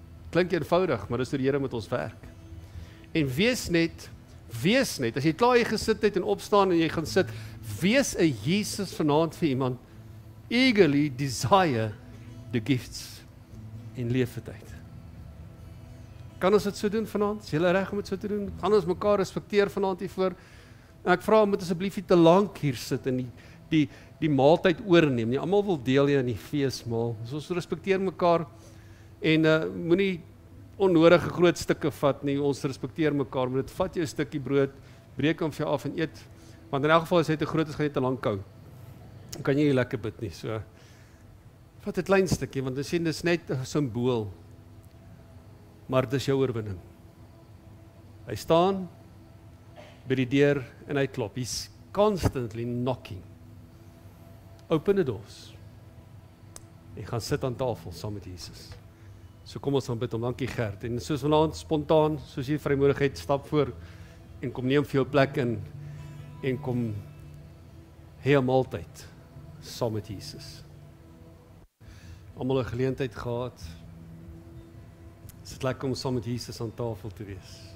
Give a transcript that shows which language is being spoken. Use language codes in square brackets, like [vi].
[af] Klink eenvoudig, maar dis hoe die Here met ons werk. En wees net, as jy klaar hier gesit het en opstaan en jy gaan sit, wees 'n Jesus vanaand vir iemand. [en] Eagerly desire the gifts [af] en leef dit uit. Kan ons dit so doen vanaand? Is julle reg om dit so te doen? Gaan ons mekaar respekteer vanaand hiervoor? En ek vra, moet asseblief nie te lank hier sit en die maaltyd oorneem nie. Almal wil deel hier in die feesmaal. So ons respekteer mekaar en moenie onnodige groot stukke vat nie. Ons respekteer mekaar, maar dit vat jou 'n stukkie brood, breek hom vir jou af en eet. Want in elk geval as hy te groot is, gaan jy te lank hou. Dan kan jy nie lekker bid nie. So vat 'n klein stukkie, want dis net 'n simbool. Maar dis jou oorwinning. Hy staan by die deur en hy klop. [en] He's constantly knocking. Open the doors. [af] Hy gaan sit aan tafel saam met Jesus. So kom ons gaan bid om. Dankie Gert. En soos vanaand spontaan, soos jy vrymoedigheid, stap voor en kom neem vir jou plek in en kom hê 'n maaltyd saam met Jesus. Almal 'n geleentheid gehad. Is dit lekker om saam met Jesus aan tafel te wees?